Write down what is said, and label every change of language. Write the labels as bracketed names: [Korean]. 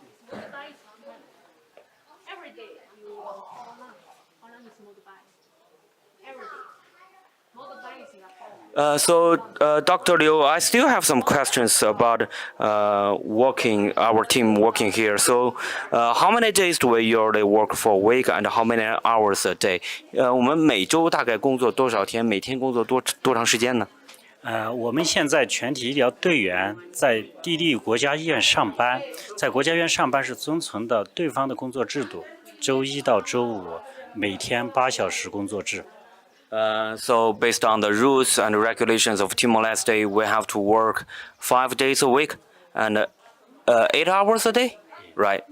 [English] Every day you how long is motorbike? Every day. Motorbike is in Dr. Liu, I still have some questions about our team working here. So, how many days do we usually work for a week, and how many hours a day? [Chinese] 我们每周大概工作多少天？每天工作多长时间呢？我们现在全体医疗队员在地利国家医院上班，在国家医院上班是遵从的对方的工作制度，周一到周五每天8小时工作制。 [English] So based on the rules and regulations of Timor-Leste, we have to work 5 days a week and 8 hours a day, right?